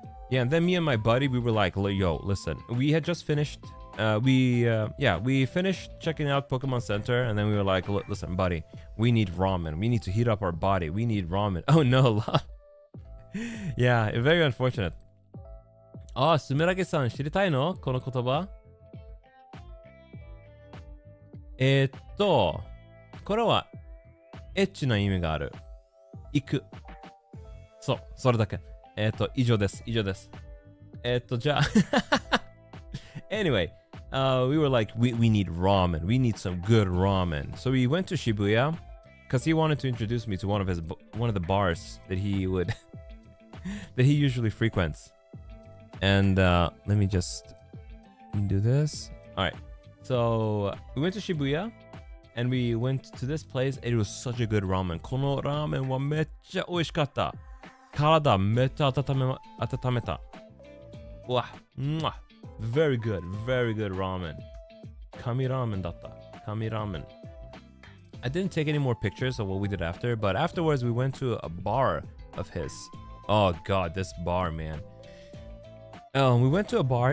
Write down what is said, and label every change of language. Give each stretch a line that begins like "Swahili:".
English: Yeah, and then me and my buddy, we were like, yo, listen, we had just finished, we finished checking out Pokemon Center, and then we were like, listen, buddy, we need ramen. We need to heat up our body. We need ramen. Oh no, yeah, very unfortunate.
Japanese: スムラゲさん知りたいの？この言葉？これはエッチな意味がある。行く。そう、それだけ。以上です。じゃあ
English: Anyway, we were like, we need ramen. We need some good ramen. So we went to Shibuya because he wanted to introduce me to one of the bars that he usually frequents. And let me just do this. All right. So we went to Shibuya and we went to this place. It was such a good ramen.
Japanese: このラーメンはめっちゃ美味しかった。体めっちゃ温めた。
English: うわ、very good ramen.
Japanese: 神ラーメンだった。神ラーメン。
English: I didn't take any more pictures of what we did after, but afterwards we went to a bar of his. Oh god, this bar, man. We went to a bar.